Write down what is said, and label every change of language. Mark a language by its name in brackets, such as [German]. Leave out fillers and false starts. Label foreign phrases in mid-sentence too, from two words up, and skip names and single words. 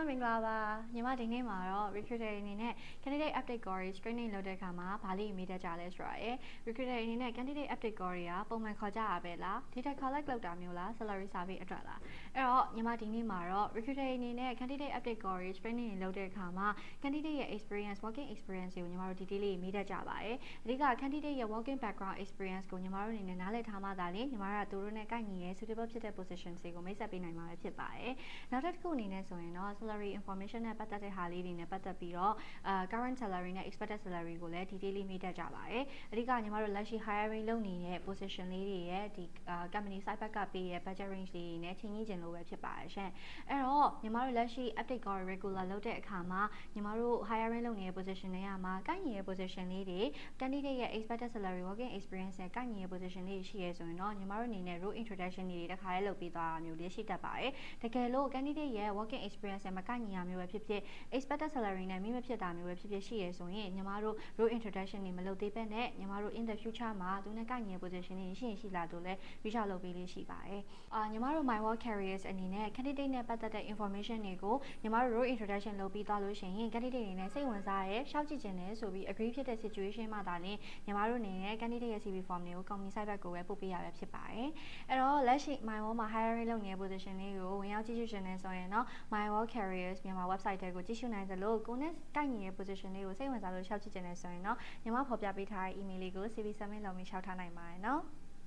[Burmese] လာပါညီမဒီနေ့မှာတော့ recruiter အနေနဲ့ candidate update call screening လုပ်တဲ့အခါမှာဘာလို့မေးတတ်ကြလဲဆိုတာရယ် recruiter အနေနဲ့ [English] candidate update call [Burmese] တွေကပုံမှန်ခေါ်ကြရပဲလား [English] data collect [Burmese] လုပ်တာမျိုးလား [English] salary survey [Burmese] အတွက်လားအဲ့တော့ညီမဒီနေ့မှာတော့ recruiter အနေနဲ့ [English] candidate update call screening [Burmese] လုပ်တဲ့အခါမှာ candidate ရဲ့ [English] experience working experience [Burmese] ကိုညီမတို့ detail လေးမေးတတ်ကြပါတယ်အဓိက candidate ရဲ့ [English] working background experience [Burmese] ကိုညီမတို့အနေနဲ့နားလည်ထားမှသာလေညီမတို့ကသူ တို့နဲ့ကိုက်ညီရဲ့ suitable ဖြစ်တဲ့ position တွေကိုမိတ်ဆက်ပေးနိုင်မှာပဲဖြစ်ပါတယ်နောက်တစ်ခုအနေနဲ့ဆိုရင်တော့ [English] salary information [Burmese] နဲ့ပတ်သက်တဲ့ဟာလေးတွေနဲ့ပတ်သက်ပြီးတော့ [English] current salary [Burmese] နဲ့ [English] expected salary [Burmese] ကိုလည်း detail လေးမေးတတ်ကြပါတယ်အဓိကညီမတို့လက်ရှိ hiring လုပ်နေတဲ့ position လေးတွေရဲ့ဒီ [English] company side [Burmese] ဘက်ကပေးရဲ့ [English] budget range [Burmese] လေးတွေနဲ့ချိန်ကြီးကျင်လို့ပဲဖြစ်ပါတယ်ရှင်အဲ့ တော့ညီမတို့လက်ရှိ [English] update call regular [Burmese] လုပ်တဲ့အခါမှာညီမတို့ hiring လုပ်နေတဲ့ position တွေကမှာကိုက်ညီရဲ့ position လေးတွေ candidate ရဲ့ [English] expected salary working experience [Burmese] နဲ့ကိုက်ညီရဲ့ position လေးရှိရဲဆိုရင်တော့ညီမတို့အနေနဲ့ [English] role introduction [Burmese] တွေတခါလေးလုပ်ပေးသွားတာ မျိုးလေးရှိတတ်ပါတယ်တကယ်လို့ candidate ရဲ့ [English] working experience [Burmese] နဲ့မကိုက်ညီရမျိုးပဲဖြစ်ဖြစ် [English] expected salary [Burmese] နဲ့မိမဖြစ်တာမျိုးပဲဖြစ်ဖြစ်ရှိရဲဆိုရင်ညီမတို့ [English] role introduction [Burmese] တွေမလုပ်သေးဘဲနဲ့ညီမတို့ [English] in the future [Burmese] မှာသူနဲ့ကိုက်ညီရဲ့ position တွေရှိလာတော့လဲ [English] reach out [Burmese] လုပ်ပေးလေးရှိပါတယ်ညီမတို့ my work careers အနေနဲ့ candidate နဲ့ပတ်သက်တဲ့ information တွေကိုညီမတို့ [English] role introduction [Burmese] လုပ်ပြီးသွားလို့ရှိရင် candidate တွေနဲ့စိတ်ဝင်စားရဲရှောက်ကြည့်ခြင်းနဲ့ဆိုပြီး agree ဖြစ်တဲ့ situation မှာဒါလည်းညီမတို့အနေနဲ့ candidate ရဲ့ [English] CV form [Burmese] တွေကို [English] company site [Burmese] ဘက်ကိုပဲပို့ပေးရပဲဖြစ်ပါတယ်အဲ့တော့လက်ရှိ my work မှာ hiring လုပ်နေတဲ့ position လေးကိုဝင်ရောက်ကြည့်ရှုခြင်းနဲ့ဆိုရင်တော့ my work careers မြန်မာ website တွေကိုကြည့်ရှုနိုင်သလိုကိုနဲ့ကိုက်ညီရဲ့ position လေးကိုစိတ်ဝင်စားလို့ရှောက်ကြည့်ခြင်းနဲ့ဆိုရင်တော့ညီမဖော်ပြပေးထားတဲ့ email လေးကို [English] CV submit [Burmese] လုပ်ပြီးရှောက်ထားနိုင်ပါတယ်နော်